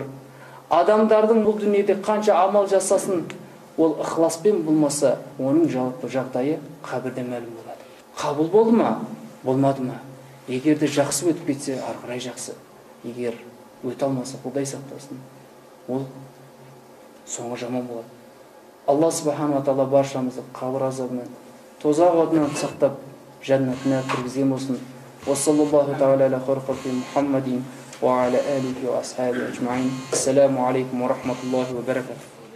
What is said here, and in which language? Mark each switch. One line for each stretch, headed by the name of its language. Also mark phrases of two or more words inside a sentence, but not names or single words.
Kazakh: Адамдардың бұл дүниеде қанша амал жасасын, ол ықыласпен болмаса, оның жалпы жағдайы қабірде мәлім болады. Қабыл болды ма, болмады ма? Егер де жақсы өтіп кетсе, ары қарай жақсы. Егер өте алмаса, Құдай сақтасын, ол соңы жаман болады. Алла
Arabic: سبحانه وتعالى
Kazakh: баршамызды қабір азабынан, тозақ отынан сақтап, жәннатына кіргізген болсын.
Arabic: وصلى الله تعالى على خير خلقه محمد وعلى آله وأصحابه أجمعين. السلام عليكم ورحمة الله وبركاته.